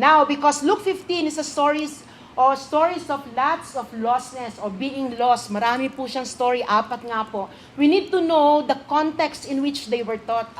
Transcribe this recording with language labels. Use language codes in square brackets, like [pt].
[en] Now, because Luke 15 is a stories of lots of lostness or being lost. [tl] Marami po siyang story, 4 nga po. [en] We need to know the context in which they were taught.